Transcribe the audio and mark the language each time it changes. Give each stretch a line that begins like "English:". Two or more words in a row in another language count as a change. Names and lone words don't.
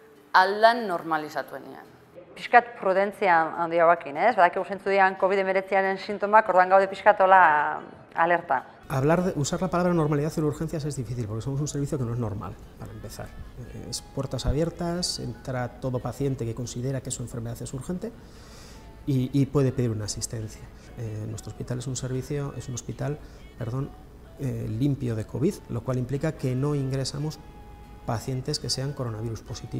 Basque: aldan normalizatuenean. Piskat prudentzia handia bakin, ez? Badakigu zentzu dian COVID-19aren sintomak, orduan gaude piskatola alerta.
Spanish: Usar la palabra normalidad en urgencias es difícil porque somos un servicio que no es normal, para empezar. Es puertas abiertas, entra todo paciente que considera que su enfermedad es urgente y puede pedir una asistencia. Nuestro hospital es un hospital limpio de COVID, lo cual implica que no ingresamos pacientes que sean coronavirus positivo.